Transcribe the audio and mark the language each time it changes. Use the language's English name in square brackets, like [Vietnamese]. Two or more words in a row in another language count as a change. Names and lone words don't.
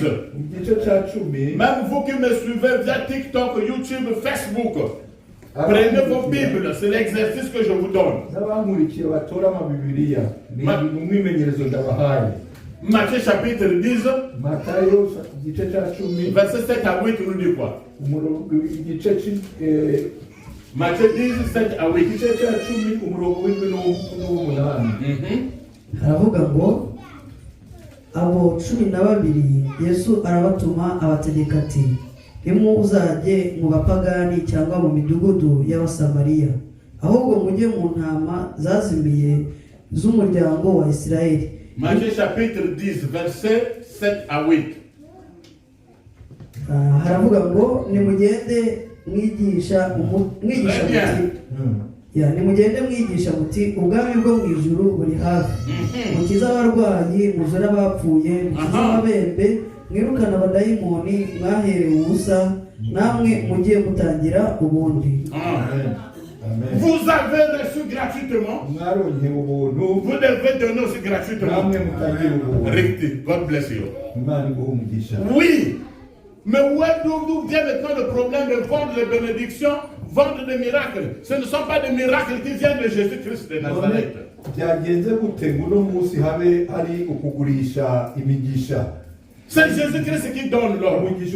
[French] Même vous qui me suivez via TikTok, YouTube, Facebook, prenez vos Bibles, c'est l'exercice que je vous donne. Matthieu chapitre 10, verset 7 à 8 nous dit quoi? Matthieu 10, 7 à 8. [Kinyarwanda] Haravuga ngo abo 12 Yesu arabatuma abategeka ati ntimuzajye mu bapagani cyangwa mu midugudu y'abasamariya, ahubwo mujye mu ntama zazimiye z'umuryango wa Isirayeli. [French] Matthieu chapitre 10 verset 7 à 8. [Kinyarwanda] Haravuga ngo nimugende mwigisha muti nimugende mwigisha muti ubwami bwo mu ijuru buri hafi, mukiza abarwayi, muzure abapfuye, mukiza ababembe, mwirukana abadayimoni, mwaherewe ubusa, namwe mugiye mutangira ubundi. [French] Vous avez reçu gratuitement. Vous devez donner aussi gratuitement. Recti. [English] God bless you. [French] Oui. Mais d'où vient maintenant le problème de vendre les bénédictions, vendre des miracles? Ce ne sont pas des miracles qui viennent de Jésus-Christ de Nazareth. C'est Jésus-Christ qui donne l'ordre.